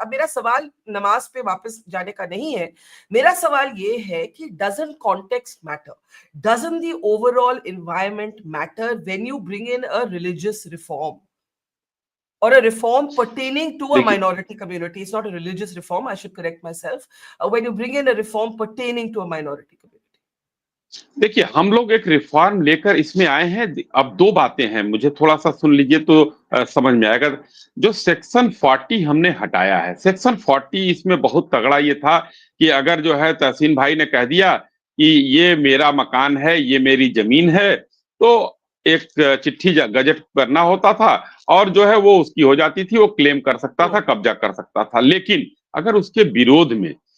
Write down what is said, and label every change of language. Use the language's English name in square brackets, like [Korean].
[Hindi] अब मेरा सवाल नमाज पे वापस जाने का नहीं है, मेरा सवाल ये है कि [English] Doesn't context matter, doesn't the overall environment matter when you bring in a religious reform or a reform pertaining to a minority community? It's not a religious reform, I should correct myself. When you bring in a reform pertaining to a minority community. [Hindi] देखिए, हम लोग एक reform लेकर इसमें आए हैं। अब दो बातें हैं, मुझे थोड़ा सा सुन लीजिए तो समझ में आएगा। जो सेक्शन 40 हमने हटाया है, सेक्शन 40 इसमें बहुत तगड़ा ये था कि अगर जो है तहसीन भाई ने कह दिया कि ये मेरा मकान है, ये मेरी जमीन है, तो एक चिट्ठी गजट करना होता था और जो है वो उसकी हो जाती थी, वो क्लेम कर सकता था, कब्जा कर सकता था। लेकिन अगर उसके विरोध में